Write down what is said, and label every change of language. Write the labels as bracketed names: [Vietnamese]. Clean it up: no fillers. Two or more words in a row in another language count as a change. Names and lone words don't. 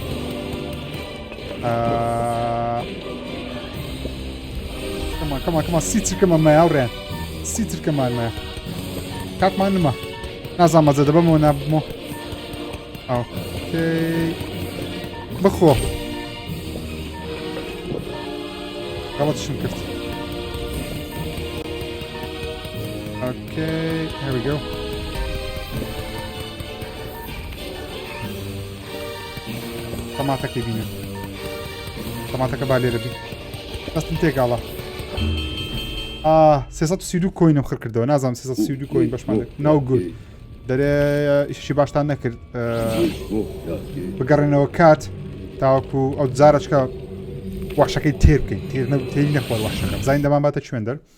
[Central Kurdish] کەما سیترکەمە مایاوڕێن سیترکەمانە کاتمان نما نازان مەزە دەبەمەوە نابمەوە ئۆکەی بخۆ غەڵەتشم کرد ئۆکەی [English] here we go [Central Kurdish] تەماتەکەی بینن تەماتەکە با لێرە بی دەستم تێکاڵە 332 کۆینم خڕ کردەوە نازانم 332 کۆین بەشمان ناو گوت دەرێ ئیشی باشتان نەکرد بگەڕێنەوە کات تاوەکو ئەو جارەچکە وەحشەکەی تێر بکەین تێری نەخوار وەحشەکە بزانین دەمان باتە کوێندەر